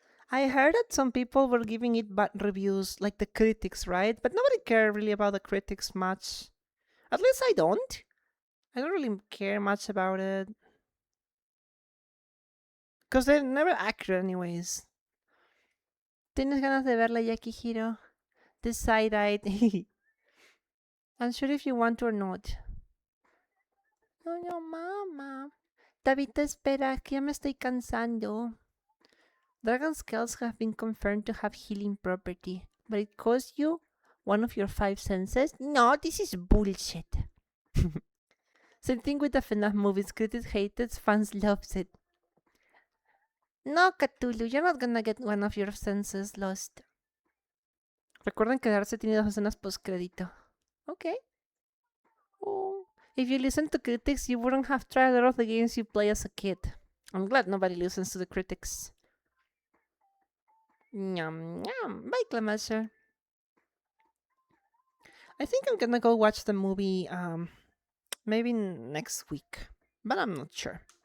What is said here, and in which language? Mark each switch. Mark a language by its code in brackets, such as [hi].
[en] I heard that some people were giving it bad reviews, like the critics, right? But nobody cared really about the critics much. At least I don't. I don't really care much about it. Because they're never accurate anyways. [es] ¿Tienes ganas de verla, Yakihiro? [en] This side-eyed. Unsure if you want to or not. No, mama. [es] Tabita, espera, que ya me estoy cansando. [en] Dragon scales have been confirmed to have healing property, but it costs you one of your 5 senses? No, this is bullshit. Same thing with the FNAF movies. Critics hate it, fans loves it. No, Cthulhu, you're not gonna get one of your senses lost. [es] Recuerden que Darcy tiene 2 escenas post-crédito. [en] Okay. Oh. If you listen to critics, you wouldn't have tried a lot of the games you play as a kid. I'm glad nobody listens to the critics. Yum, yum. Bye, Clamasher. I think I'm gonna go watch the movie maybe next week, but I'm not sure.